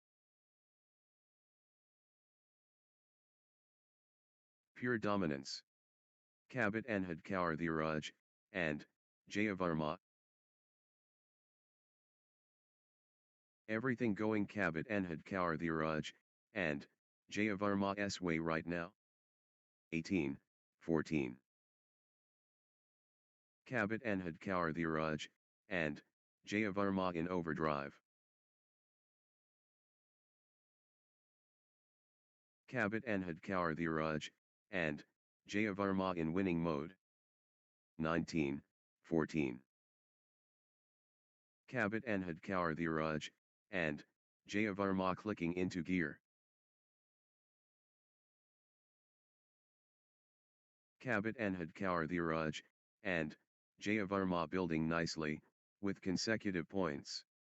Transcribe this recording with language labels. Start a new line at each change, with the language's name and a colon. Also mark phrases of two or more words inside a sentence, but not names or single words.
English: Pure dominance. Kabit Enhad Kaur Dhiraj, and Jayavarma. Everything going Kabit Enhad Kaur Dhiraj, and Jayavarma's way right now. 18, 14. Kabit Enhad Kaur Dhiraj, and Jayavarma in overdrive. Kabit Enhad Kaur Dhiraj, and Jayavarma in winning mode. 19, 14. Kabit Enhad Kaur Dhiraj, and Jayavarma clicking into gear. Kabit Enhad Kaur Dhiraj, and Jayavarma building nicely, with consecutive points.